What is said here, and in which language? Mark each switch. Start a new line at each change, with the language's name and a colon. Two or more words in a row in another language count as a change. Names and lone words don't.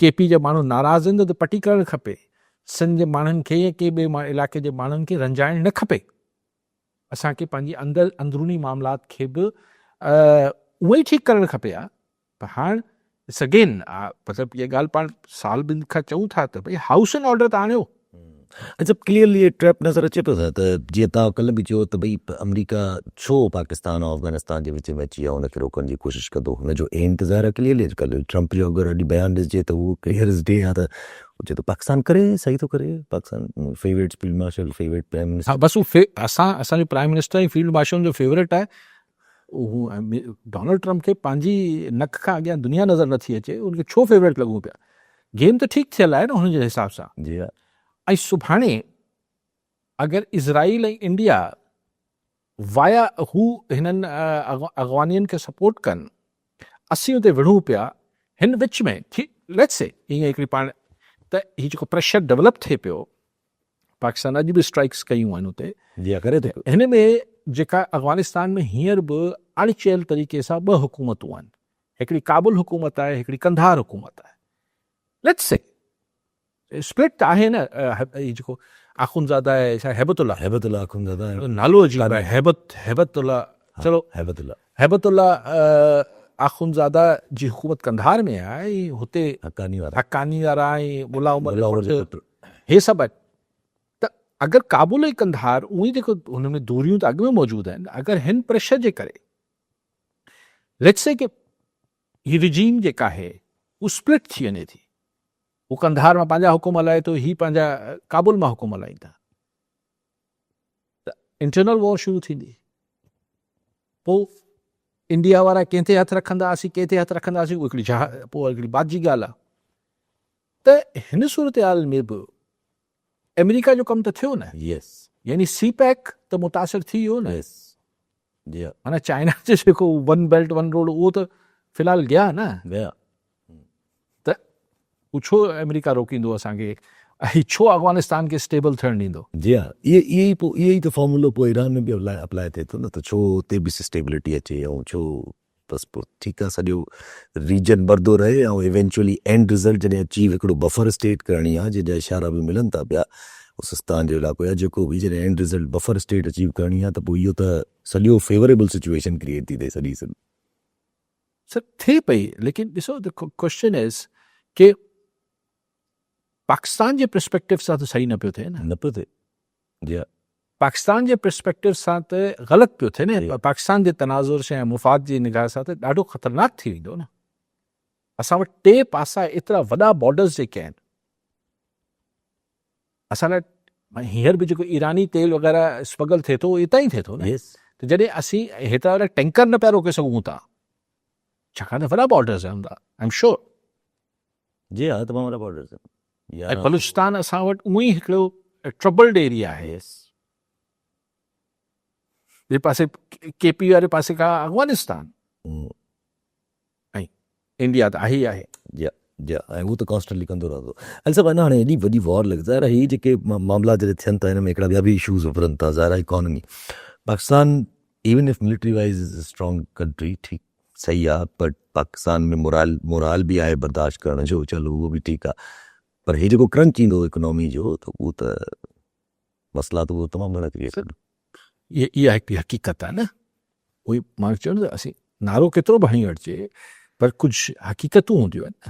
Sindhi: KP जा माण्हू नाराज़ आहिनि त पटी करणु खपे. सिंध जे माण्हुनि खे या के ॿिए इलाइक़े जे माण्हुनि खे रंजाइणु न खपे. असांखे पंहिंजी अंदरूनी मामलात खे बि उहे ई ठीकु करणु खपे. पर हाणे अगेन मतिलबु इहा ॻाल्हि पाण साल ॿिनि खां चऊं था त भई
English: house and order
Sindhi: त आणियो. अच्छा, क्लियरली ये ट्रैप नज़र अचे पियो त जीअं तव्हां कल्ह बि चयो त भई अमेरिका छो पाकिस्तान ऐं अफ़गानिस्तान जे विच में अची आहे, हुनखे रोकण जी कोशिशि कंदो. हुनजो एम त ज़ाहिर आहे क्लियरली. अॼुकल्ह ट्रंप जो अगरि अॼु बयानु ॾिसिजे त उहो
English: clear is day
Sindhi: आहे त चए थो पाकिस्तान करे सही थो करे.
English: Pakistan favorite field marshal, favorite prime minister.
Sindhi: हा, बसि उहो असांजो
English: prime minister
Sindhi: ऐं
English: field marshal
Sindhi: जो फेवरेट आहे. डोनाल्ड ट्रंप खे पंहिंजी नक खां अॻियां दुनिया नज़र नथी अचे, उनखे छो फेवरेट लॻूं पिया. गेम त ठीकु थियल आहे न हुन जे हिसाब सां। जी हा ऐं सुभाणे अगरि इज़राइल ऐं इंडिया वाया हू हिननि अॻवानियुनि खे सपोर्ट कनि, असीं हुते विढ़ूं पिया हिन विच में,
English: let's say
Sindhi: ईअं हिकिड़ी पाण त हीउ जेको प्रेशर डेवलप थिए पियो, पाकिस्तान अॼु बि स्ट्राइक्स कयूं आहिनि हुते, जी हा करे थो पियो। हिन में जेका अफ़गानिस्तान में हींअर बि अणचयल तरीक़े सां 2 हुकूमतूं आहिनि, हिकिड़ी काबुल हुकूमत आहे, हिकिड़ी कंधार हुकूमत आहे।
English: let's say split
Sindhi: त आहे न, हीउ जेको आख़ुंज़ादा आहे छा हैबतुल्ला आख़ुंज़ादा नालो अजीब आहे, हैबतुल्ला, चलो हैबतुल्ला आख़ुंज़ादा जी हुकूमत कंधार में आहे, हुते हक़ानी वारा हक़ानी वारा ऐं मुला उमर हे सभु आहिनि। त अगरि काबुल ऐं कंधार उहे जेको हुन में दूरियूं त अॻु में मौजूदु आहिनि, अगरि हिन प्रेशर जे करे
English: let's say
Sindhi: कि हीअ रिजीम जेका आहे उहा स्प्लिट थी वञे थी, हू कंधार मां पंहिंजा हुकुम हलाए थो, हीअ पंहिंजा काबुल मां हुकुम हलाईंदा, त
English: internal war
Sindhi: शुरू थींदी। पोइ इंडिया वारा कंहिं ते हथु रखंदासीं, कंहिं ते हथु रखंदासीं, उहा पोइ हिकिड़ी बात जी ॻाल्हि आहे। त हिन सूरत हाल में बि अमेरिका जो कमु त थियो न, यस यानी सी पैक त मुतासिर थी वियो न, यस जी हा माना चाइना जो जेको 1 बेल्ट 1 रोड उहो त फ़िलहाल गया न, गया त उहो छो अमेरिका रोकींदो असांखे, ऐं छो अफ़गानिस्तान खे स्टेबल थियणु ॾींदो? जी हा इहो ई त फॉर्मूलो पोइ ईरान में बि अप्लाई थिए थो न, त छो हुते बि स्टेबिलिटी अचे, ऐं छो बसि पोइ ठीकु आहे सॼो रीजन वधंदो रहे, ऐं
English: eventually end result
Sindhi: जॾहिं अचीव हिकिड़ो
English: buffer state
Sindhi: करणी आहे, जंहिंजा इशारा बि मिलनि था पिया उस्तान जो इलाइक़ो या जेको बि, जॾहिं
English: end result buffer state achieve
Sindhi: करणी आहे, त पोइ इहो त सॼो
English: favorable situation create
Sindhi: थी थिए सॼी सर थिए पई, लेकिन ॾिसो
English: the question is
Sindhi: कि पाकिस्तान जे पर्सपेक्टिव सां त सही न पियो थिए न, पियो थिए। जी हा पाकिस्तान जे पर्सपेक्टिव सां त ग़लति पियो थिए न, पाकिस्तान जे तनाज़ुर सां ऐं मुफ़ाद जी निगाह सां त ॾाढो ख़तरनाक थी वेंदो न। असां वटि 2 पासा एतिरा वॾा बॉर्डर्स जेके आहिनि, असां लाइ हींअर बि जेको ईरानी तेल वग़ैरह स्मगल थिए थो, इतां ई थिए थो न। त जॾहिं असीं हेतिरा वॾा टैंकर न पिया रोके सघूं था, छाकाणि त वॾा बॉर्डर्स आहिनि,
English: I am sure.
Sindhi: जी हा तमामु वॾा बॉर्डर्स आहिनि। ऐं बलूचिस्तान असां वटि उहो ई हिकिड़ो
English: troubled area
Sindhi: आहे, ॿिए पासे केपी वारे पासे खां अफ़गानिस्तान, ऐं इंडिया त आहे ई आहे। जी ऐं उहो त कॉन्स्टेंटली कंदो रहंदो। हल सभु अञा हाणे एॾी वॾी वॉर लॻी, ज़ाहिर आहे हीअ जेके मामला जॾहिं थियनि था, हिन में हिकिड़ा ॿिया बि इशूज़ उभरनि था। ज़ाहिर आहे
English: economy, Pakistan even if military wise is a strong country,
Sindhi: ठीकु सही आहे, बट पाकिस्तान में मोराल बि आहे बर्दाश्त करण जो, चलो उहो बि ठीकु आहे, पर हीअ जेको क्रंच ईंदो इकोनॉमी जो, त उहो त मसइला त उहो तमामु घणा क्रिएट कंदो। इहा हिकिड़ी हक़ीक़त आहे न, उहो मां चयो न, असीं नारो केतिरो बि हणी वठिजे, पर कुझु हक़ीक़तूं हूंदियूं आहिनि न।